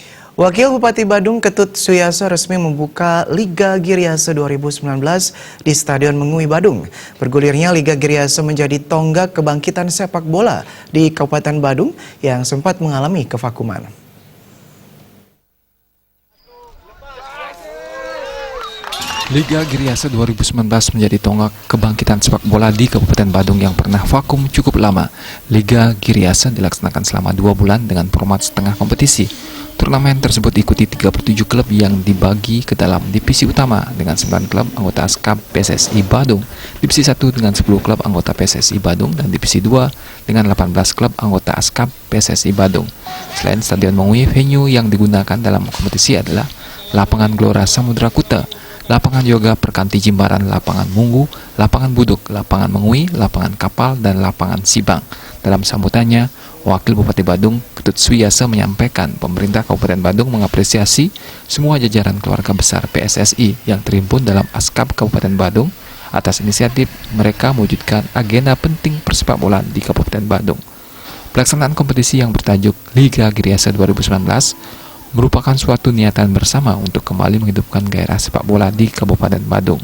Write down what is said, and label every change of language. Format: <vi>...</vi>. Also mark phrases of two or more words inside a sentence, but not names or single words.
<id>Wakil Bupati Badung Ketut Suyaso resmi membuka Liga Giriase 2019 di Stadion Mengui Badung. Bergulirnya Liga Giriase menjadi tonggak kebangkitan sepak bola di Kabupaten Badung yang sempat mengalami kevakuman. Liga Giriase 2019 menjadi tonggak kebangkitan sepak bola di Kabupaten Badung yang pernah vakum cukup lama. Liga Giriase dilaksanakan selama 2 bulan dengan format setengah kompetisi. Turnamen tersebut diikuti 37 klub yang dibagi ke dalam divisi utama dengan 9 klub anggota ASKAP PSSI Badung, divisi 1 dengan 10 klub anggota PSSI Badung, dan divisi 2 dengan 18 klub anggota ASKAP PSSI Badung. Selain Stadion Mengui, venue yang digunakan dalam kompetisi adalah Lapangan Gelora Samudra Kuta, Lapangan Yoga Perkanti Jimbaran, Lapangan Munggu, Lapangan Buduk, Lapangan Mengui, Lapangan Kapal, dan Lapangan Sibang. Dalam sambutannya, Wakil Bupati Badung Ketut Suyaso menyampaikan pemerintah Kabupaten Badung mengapresiasi semua jajaran keluarga besar PSSI yang terhimpun dalam ASKAP Kabupaten Badung atas inisiatif mereka mewujudkan agenda penting persepak bolaan di Kabupaten Badung. Pelaksanaan kompetisi yang bertajuk Liga Giriase 2019 merupakan suatu niatan bersama untuk kembali menghidupkan gairah sepak bola di Kabupaten Badung.</id>